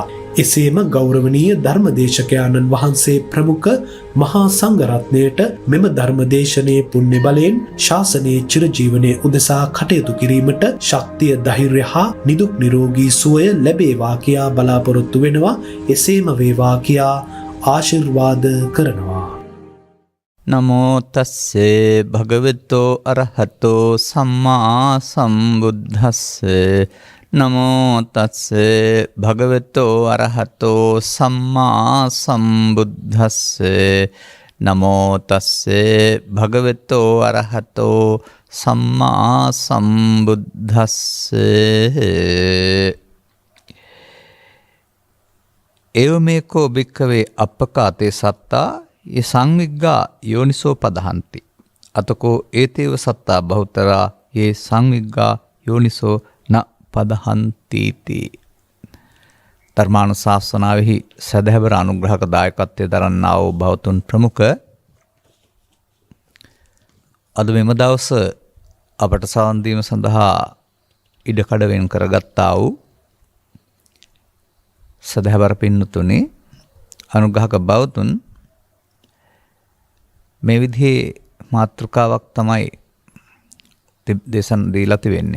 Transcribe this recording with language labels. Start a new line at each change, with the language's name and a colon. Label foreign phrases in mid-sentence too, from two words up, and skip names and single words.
Sinhala: එසේම ගෞරවනීය ධර්මදේශකයාණන් වහන්සේ ප්‍රමුඛ මහා සංඝරත්නයට මෙම ධර්මදේශනයේ පුණ්‍ය බලයෙන් ශාසනයේ චිරජීවනයේ උදෙසා කටයුතු කිරීමට ශක්තිය, ධෛර්යය හා නිදුක් නිරෝගී සුවය ලැබේවා කියා බලාපොරොත්තු වෙනවා. එසේම වේවා කියා ආශිර්වාද කරනවා.
Pali: නමෝ තස්සේ භගවතෝ අරහතෝ සම්මා සම්බුද්දස්සේ නමෝ තස්සේ භගවතෝ අරහතෝ සම්මා සම්බුද්දස්සේ නමෝ තස්සේ භගවතෝ අරහතෝ සම්මා සම්බුද්දස්සේ එවමේකෝ භික්ඛවේ අප්පකාතේ සත්තා ये සංවිග්ගා යෝනිසෝ පදහන්ති අතකෝ ඒතේව සත්තා බහුතරා ये සංවිග්ගා යෝනිසෝ න පදහන්ති.
Sinhala: ධර්මානුශාසනාවෙහි සදහැවර අනුග්‍රහක දායකත්වයේ දරන්නා වූ භවතුන් ප්‍රමුඛ අද මෙම දවස අපට සවන් දීම සඳහා ඉඩකඩ වෙන් කරගත්තා වූ සදහැවර පින්නතුනි, අනුග්‍රහක භවතුන්, මේ විදිහේ මාතෘකාවක් තමයි දේශන දීලා තිබෙන්නේ.